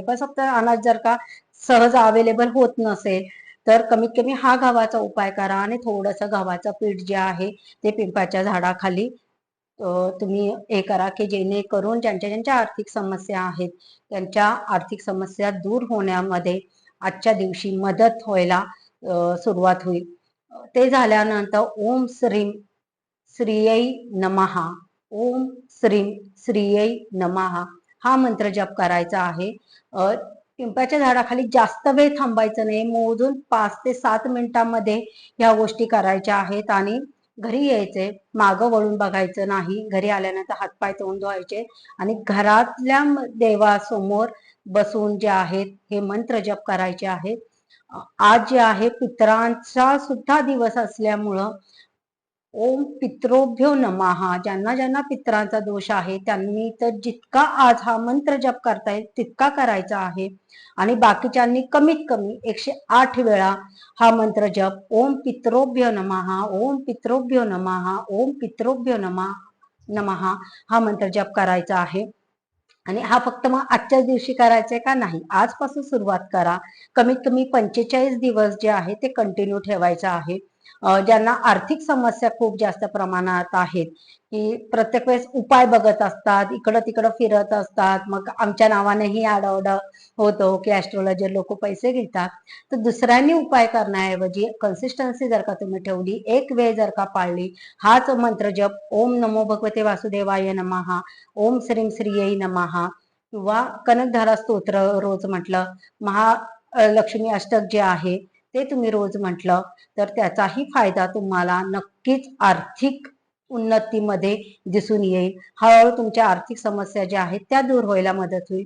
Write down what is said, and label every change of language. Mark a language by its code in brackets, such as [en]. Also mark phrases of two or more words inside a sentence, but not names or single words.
[mr] पण सप्त अनाज जर का सहज अवेलेबल होत नसेल तर कमीत कमी हा गव्हाचा उपाय करा आणि थोडंसं गव्हाचं पीठ जे आहे ते पिंपळाच्या झाडाखाली तुम्ही हे करा की जेणेकरून ज्यांच्या आर्थिक समस्या आहेत त्यांच्या आर्थिक समस्या दूर होण्यामध्ये आजच्या दिवशी मदत व्हायला सुरुवात होईल. ते झाल्यानंतर [sa] ओम श्रीम श्रीयै नमः, ओम श्रीम श्रीयै नमः [mr] हा मंत्र जप करायचा आहे. पिंपळाच्या झाडाखाली जास्त वेळ थांबायचं नाही. मोजून 5 ते 7 मिनिटांमध्ये ह्या गोष्टी करायच्या आहेत आणि घरी यायचे. मागं वळून बघायचं नाही. घरी आल्यानंतर हातपाय तोंड धुवायचे आणि घरातल्या देवासमोर बसून जे आहेत हे मंत्र जप करायचे आहेत. आज जे आहे पितरांचा सुद्धा दिवस असल्यामुळं [sa] ओम पित्रोभ्यो नमः, [mr] ज्यांना पितरांचा दोष आहे त्यांनी तर जितका आज हा मंत्र जप करता येईल तितका करायचा आहे. आणि बाकीच्यांनी कमीत कमी 108 वेळा हा मंत्र जप [sa] ओम पित्रोभ्यो नमः, ओम पित्रोभ्यो नमः, ओम पित्रोभ्यो नमः [mr] हा मंत्र जप करायचा आहे. आणि हा फक्त मग आजच्याच दिवशी करायचंय का नाही, आजपासून सुरुवात करा. कमीत कमी 45 दिवस जे आहे ते कंटिन्यू ठेवायचं आहे. ज्यांना आर्थिक समस्या खूप जास्त प्रमाणात आहेत की प्रत्येक वेळेस उपाय बघत असतात, इकडं तिकडं फिरत असतात, मग आमच्या नावानेही आरडाओरडा होतो की ऍस्ट्रोलॉजर लोक पैसे घेतात. तर दुसऱ्यांनी उपाय करण्याऐवजी कन्सिस्टन्सी जर का तुम्ही ठेवली, एक वेळ जर का पाळली, हाच मंत्र जप [sa] ओम नमो भगवते वासुदेवाय नमः, ओम श्रीम श्रीयै नमः [mr] किंवा कनकधारा स्तोत्र रोज म्हटलं, महालक्ष्मी अष्टक जे आहे ते तुम्ही रोज म्हटलं तर त्याचाही फायदा तुम्हाला नक्कीच आर्थिक उन्नतीमध्ये दिसून येईल. हळूहळू तुमच्या आर्थिक समस्या ज्या आहेत त्या दूर व्हायला मदत होईल.